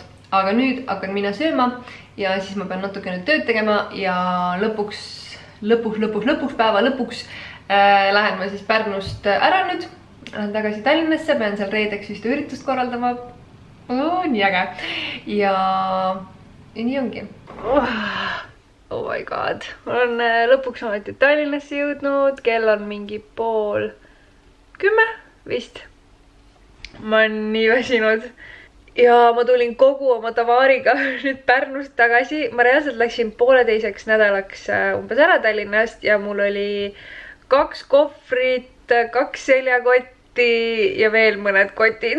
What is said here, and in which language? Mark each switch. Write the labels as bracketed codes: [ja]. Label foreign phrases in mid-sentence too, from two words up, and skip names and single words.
[et] Aga nüüd hakkan mina sööma ja siis ma pean natukene tööd tegema ja lõpuks päeva lõpuks lähen ma siis Pärnust ära nüüd. Lähen tagasi Tallinnasse, pean seal reedeks vist üritust korraldama. Nii äge. Ja nii ongi. [en] Oh my god. [et] Ma olen lõpuks ometi Tallinnasse jõudnud. Kell on mingi 9:30 vist. Ma olen nii väsinud. Ja ma tulin kogu oma tavaariga nüüd Pärnust tagasi. Ma reaalselt läksin 1,5 nädalaks umbes ära Tallinnast ja mul oli 2 kohvrit, 2 seljakotti ja veel mõned kotid.